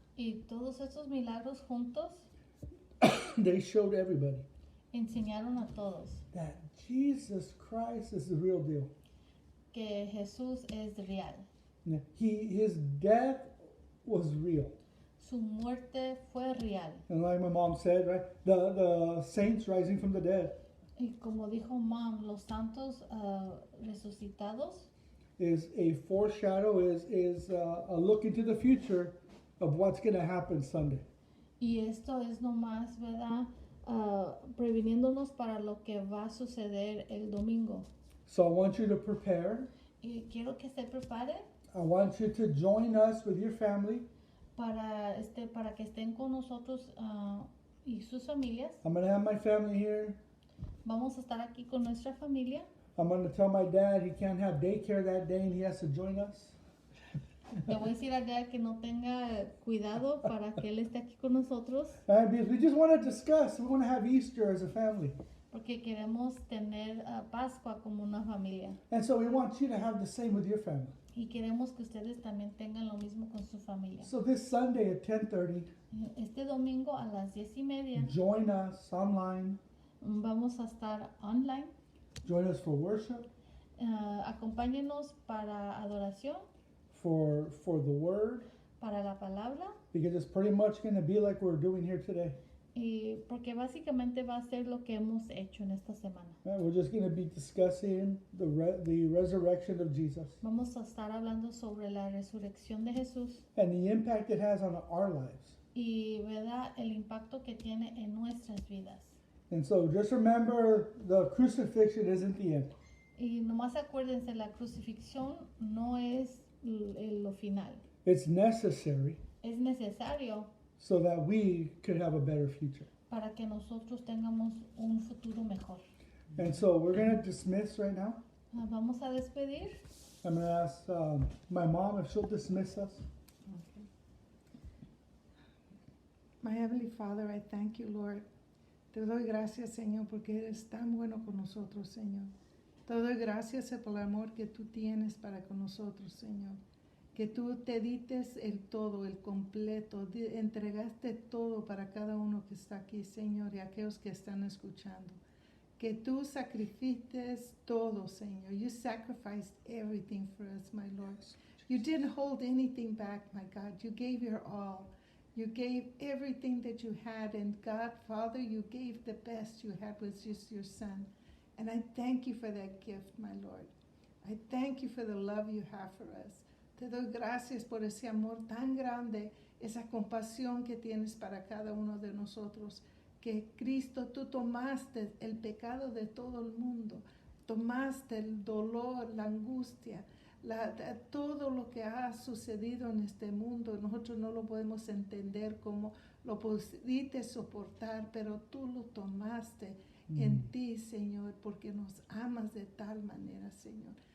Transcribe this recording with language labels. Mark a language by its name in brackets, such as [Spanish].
[Spanish] Y todos estos milagros juntos [English] they showed everybody [Spanish] enseñaron a todos [English] that Jesus Christ is the real deal. [Spanish] que Jesús es real. [English] Yeah. His death was real. [Spanish] Su muerte fue real. [English] And like my mom said, right, the saints rising from the dead [Spanish] Y como dijo Mom, los santos resucitados [English] is a foreshadow, is a look into the future of what's going to happen Sunday. [Spanish] y esto es nomás, ¿verdad? Previniéndonos para lo que va a suceder el domingo. [English] So I want you to prepare. [Spanish] Y quiero que se prepare [English] I want you to join us with your family. [Spanish] para que estén con nosotros y sus familias. [English] I'm going to have my family here. [Spanish] Vamos a estar aquí con nuestra familia. [English] I'm going to tell my dad he can't have daycare that day and he has to join us. [Spanish] Le voy a decir a Dad que no tenga cuidado para que él esté aquí con nosotros, [English] Because we just want to discuss. We want to have Easter as a family. [Spanish] porque queremos tener Pascua como una familia. [English] And so we want you to have the same with your family. [Spanish] Y queremos que ustedes también tengan lo mismo con su familia. [English] So this Sunday at 10:30, [Spanish] Este domingo a las 10:30 [English] join us online. [Spanish] vamos a estar online. [English] Join us for worship, [Spanish] Acompáñenos para adoración, [English] for the word, [Spanish] para la palabra, [English] because it's pretty much going to be like we're doing here today. [Spanish] y porque básicamente va a ser lo que hemos hecho en esta semana. [English] We're just going to be discussing the resurrection of Jesus [Spanish] Vamos a estar hablando sobre la resurrección de Jesús [English] and the impact it has on our lives. [Spanish] y, ¿verdad?, el impacto que tiene en nuestras vidas. [English] And so just remember, the crucifixion isn't the end. [Spanish] Y nomás acuérdense, la crucifixión no es lo final. [English] It's necessary [Spanish] Es necesario [English] so that we could have a better future. [Spanish] para que nosotros tengamos un futuro mejor. [English] And so we're going to dismiss right now. [Spanish] Vamos a despedir. [English] I'm going to ask my mom if she'll dismiss us. Okay. My Heavenly Father, I thank you, Lord. [Spanish] Te doy gracias, Señor, porque eres tan bueno con nosotros, Señor. Te doy gracias por el amor que tú tienes para con nosotros, Señor. Que tú te dites el todo, el completo, entregaste todo para cada uno que está aquí, Señor, y aquellos que están escuchando. Que tú sacrificaste todo, Señor. [English] You sacrificed everything for us, my Lord. You didn't hold anything back, my God. You gave your all. You gave everything that you had, and God, Father, you gave the best you had was just your Son. And I thank you for that gift, my Lord. I thank you for the love you have for us. [Spanish] Te doy gracias por ese amor tan grande, esa compasión que tienes para cada uno de nosotros. Que Cristo, tú tomaste el pecado de todo el mundo, tomaste el dolor, la angustia, todo lo que ha sucedido en este mundo. Nosotros no lo podemos entender cómo lo pudiste soportar, pero tú lo tomaste en ti, Señor, porque nos amas de tal manera, Señor.